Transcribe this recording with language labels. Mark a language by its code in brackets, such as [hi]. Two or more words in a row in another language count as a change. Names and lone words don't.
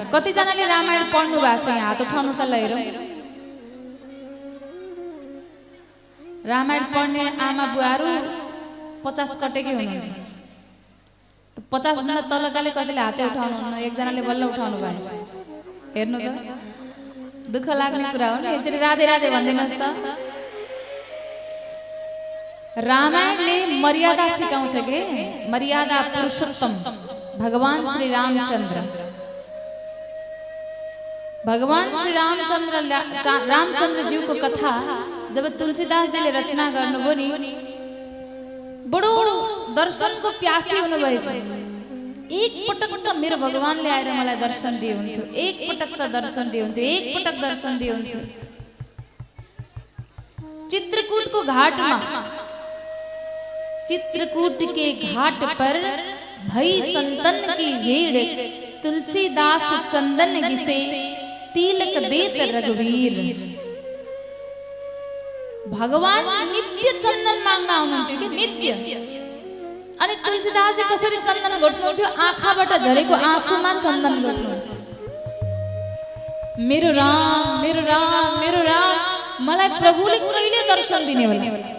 [ne] कतिजनाले रामायण पढ्नु भएको छ? यहाँ हात उठाउनु त ल हेरौँ। रामायण पढ्ने आमा बुवाहरू 50 कटेकै हुनुहुन्छ। 50 भन्दा तलकाले कसैले हातै उठाउनु हुन्न, एकजनाले बल्ल उठाउनु भएको छ। हेर्नु त, दुःख लाग्ने कुरा हो नि। एकचोटि राधे राधे भनिदिनुहोस् त। रामायणले मर्यादा सिकाउँछ के? मर्यादा पुरुषोत्तम भगवान श्री रामचंद्र। भगवान श्री रामचंद्र जी को कथा जब तुलसीदास जी ले रचना गर्नुभयो नि, बडो दर्शनको प्यासी हुनुभएछ। एक पटक त मेरो भगवानले आएर मलाई दर्शन दिनुहुन्थ्यो, एक पटक त दर्शन दिनुहुन्थ्यो, एक पटक दर्शन दिनुहुन्थ्यो। चित्रकूटको घाटमा, [hi] चित्रकूट के घाट पर भई संतन की भीड़, तुलसीदास चंदन घिसे तिलक देत रघुवीर। [ne] भगवान नित्य चन्दन माग्न आउनुहुन्थ्यो कि नित्य। अनि तुलसीदास जी कसरी चन्दन घोट्नुहुन्थ्यो? आँखाबाट झरेको आँसुमा चन्दन घोट्नुहुन्थ्यो। मेरो राम मेरो राम मेरो राम, मलाई प्रभुले कहिले दर्शन दिने होला?